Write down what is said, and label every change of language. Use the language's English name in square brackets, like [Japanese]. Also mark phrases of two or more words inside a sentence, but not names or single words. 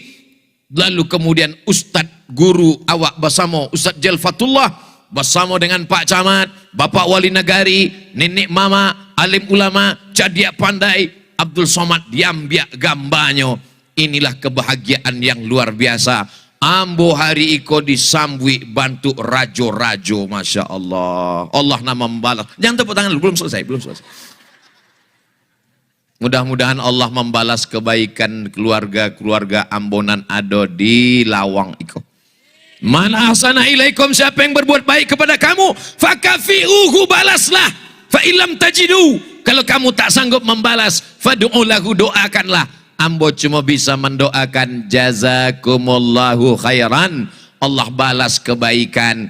[Indonesian] Lalu kemudian Ustadz Guru awak bersama Ustadz Jelfatullah, bersama dengan Pak Camat, Bapak Wali Negari, Nenek Mama, Alim Ulama, Cadia Pandai, Abdul Somad diambiak gambarnya. Inilah kebahagiaan yang luar biasa. [Minangkabau] Ambo hari iko disambui bantu rajo-rajo, [Arabic] ما شاء الله. [Indonesian] Allah nama membalas. Jangan tepuk tangan dulu, belum selesai. Mudah-mudahan Allah membalas kebaikan keluarga-keluarga ambonan ada di lawang iko. [Arabic] من أحسن إليكم, [Indonesian] siapa yang berbuat baik kepada kamu, fakafi'uhu, balaslah. [Arabic] فإن لم تجدوا, [Indonesian] kalau kamu tak sanggup membalas, [Arabic] فادعوا له, [Indonesian] doakanlah. Ambo cuma bisa mendoakan [Arabic] جزاكم الله خيرا. [Indonesian] Allah balas kebaikan.